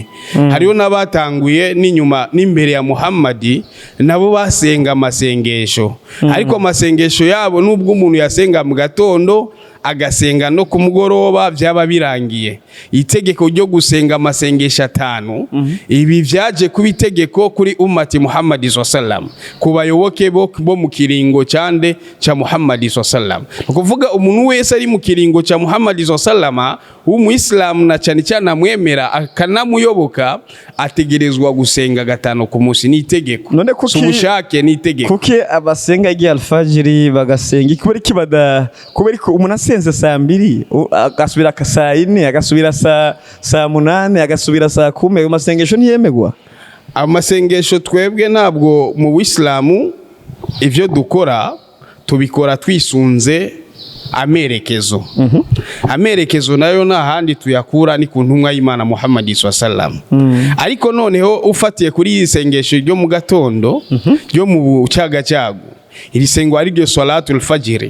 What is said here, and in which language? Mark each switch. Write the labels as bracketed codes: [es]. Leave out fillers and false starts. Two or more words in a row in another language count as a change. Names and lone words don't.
[rn] Hariyo n'abatanguye n'inyuma n'imbere ya Muhammad, nabo basenga amasengesho. Ariko amasengesho yabo nubwo umuntu yasenga mu gatondo agasenga no ku mugoroba byaba birangiye. Itegeko ryo gusenga amasengesho 5 ibi vyaje kubitegeko kuri ummati Muhammad sallam, kubayoboke bo mu kiringo cyande cha Muhammad sallam. Kuvuga umuntu wese ari mu kiringo cha Muhammad sallam w'umuislamu na cyane cyane amwemera akanamuyoboka, ategerezwa gusenga gatanu ku munsi. Ni itegeko, none kuki ubushake ni itegeko. Kuki abasenga igihe alfajiri bagasenga kubera kibada, kubera ko umuntu asenze saa 2 agasubira saa 4 agasubira saa 8 agasubira saa 10, amasengesho ntiyemegwa? Amasengesho twebwe ntabwo mu Islamu ivyo dukora tubikora twisunze amerekezo. Amerekezo nayo nta handi tuyakura ni ku ntumwa y'Imana Muhammad sallam. Ariko noneho ufatiye kuri isengesho ryo mu gatondo ryo mu bucagacagu, iri sengo ari ryo [ar] صلاة الفجر.